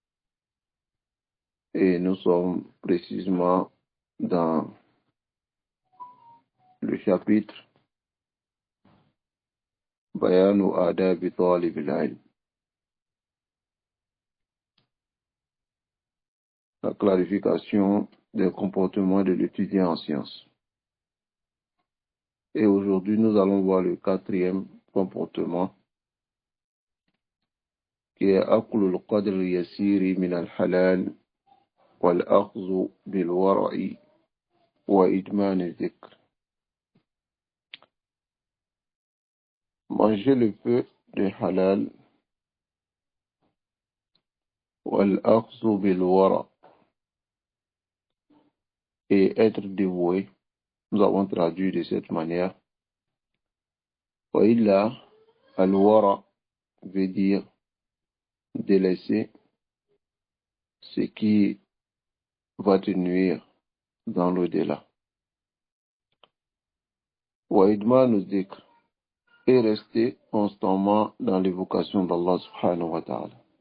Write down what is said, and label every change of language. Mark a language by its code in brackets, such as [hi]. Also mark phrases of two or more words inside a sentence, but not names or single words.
[fr] Et nous sommes précisément dans le chapitre Bayanu Adabi Talib al-Ilm, la clarification des comportements de l'étudiant en sciences. Et aujourd'hui, nous allons voir le quatrième comportement qui est [ar] أكل القدر اليسير من الحلال والأخذ بالورع وإدمان الذكر. [fr] Manger le peu de halal [ar] والأخذ بالورع' [fr] et être dévoué. Nous avons traduit de cette manière. [ar] وإلا الورع' [fr] veut dire délaisser ce qui va te nuire dans l'au-delà. [ar] وإدمان الذكر [fr] et rester constamment dans l'évocation d'Allah [ar] سبحانه وتعالى.